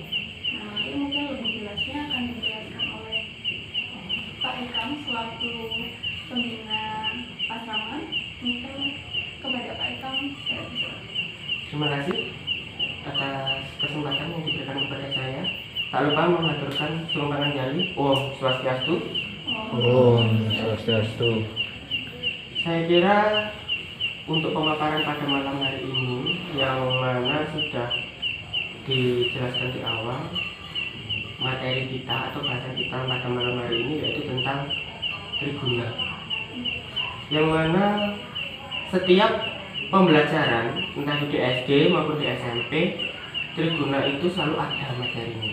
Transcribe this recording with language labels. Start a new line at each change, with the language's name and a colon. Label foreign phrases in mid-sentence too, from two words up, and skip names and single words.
Indonesian: Nah, nanti mungkin lebih jelasnya akan dijelaskan oleh Pak Ikam selaku pembina pasangan. Mungkin kepada Pak Ikam saya persilakan. Terima kasih atas kesempatan yang diberikan kepada saya. Tak lupa mengaturkan sumbangan jali.
Sanskrit: Om Swastiastu. Om Swastiastu.
Indonesian: Saya kira untuk pemaparan pada malam hari ini yang mana sudah dijelaskan di awal, materi kita atau bahasa kita pada malam hari ini yaitu tentang triguna, yang mana setiap pembelajaran entah di SD maupun di SMP, triguna itu selalu ada materinya.